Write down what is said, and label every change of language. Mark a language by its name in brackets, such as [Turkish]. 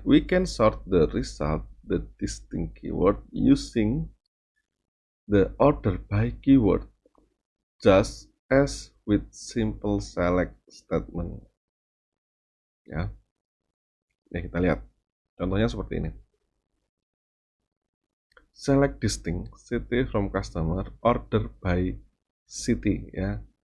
[English] We can sort the result the distinct keyword using the order by keyword just as with simple select statement ya. [Indonesian] Ya kita lihat contohnya seperti ini. [English] Select distinct city from customer order by city ya.